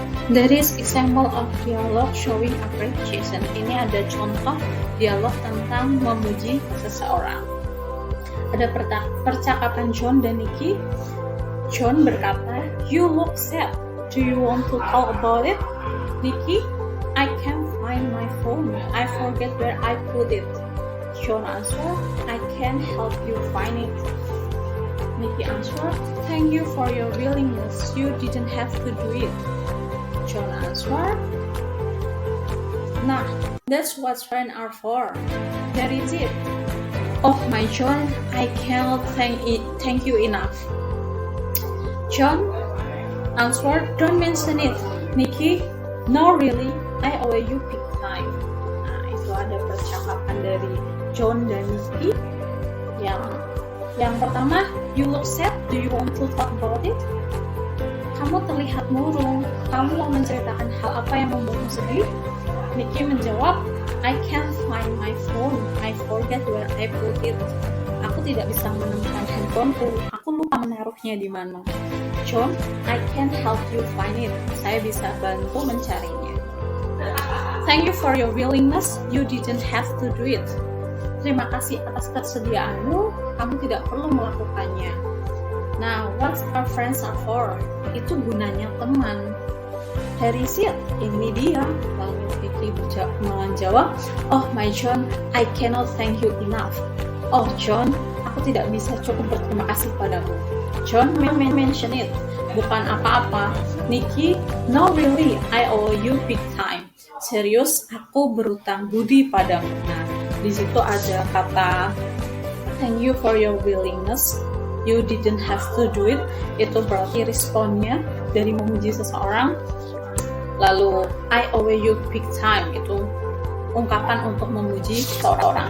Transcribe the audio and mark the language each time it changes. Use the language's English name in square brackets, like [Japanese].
[English] There is example of dialogue showing appreciation. [Indonesian] Ini ada contoh dialog tentang memuji seseorang. Ada percakapan John dan Nikki. John berkata, [English] "You look sad. Do you want to talk about it?" Nikki, "I can't find my phone. I forget where I put it." John answered, "I can help you find it." Nikki answered, "Thank you for your willingness. You didn't have to do it." John answered, "Nah, that's what friends are for." That is it. Oh my John, I cannot thank you enough. John answered, "Don't mention it." Nikki, "No really, I owe you big time." [Indonesian] Nah, itu ada percakapan dari John dan Nikki. Yang pertama, [English] you look sad, do you want to talk about it? [Indonesian] Kamu terlihat murung, kamu mau menceritakan hal apa yang membuatmu sedih? [English] Nikki [Indonesian] menjawab, [English] I can't find my phone, I forget where I put it. [Indonesian] Aku tidak bisa menemukan handphoneku, aku lupa menaruhnya di mana. [English] John, I can help you find it. [Indonesian] Saya bisa bantu mencarinya. [English] Thank you for your willingness. You didn't have to do it. [Indonesian] Terima kasih atas kesediaanmu. Kamu tidak perlu melakukannya. [English] Nah, what our friends are for? [Indonesian] Itu gunanya teman. [English] Harry said, [Indonesian] ini dia. Lalu Vicky menjawab, [English] oh my John, I cannot thank you enough. [Indonesian] Oh John, aku tidak bisa cukup berterima kasih padamu. [English] John mention it. [Indonesian] Bukan apa-apa. [English] Nikki, no really, I owe you big time. [Indonesian] Serius, aku berutang budi padamu. Nah, di situ ada kata [English] thank you for your willingness. You didn't have to do it. [Indonesian] Itu berarti responnya dari memuji seseorang. Lalu [English] I owe you big time, [Indonesian] itu ungkapan untuk memuji seseorang.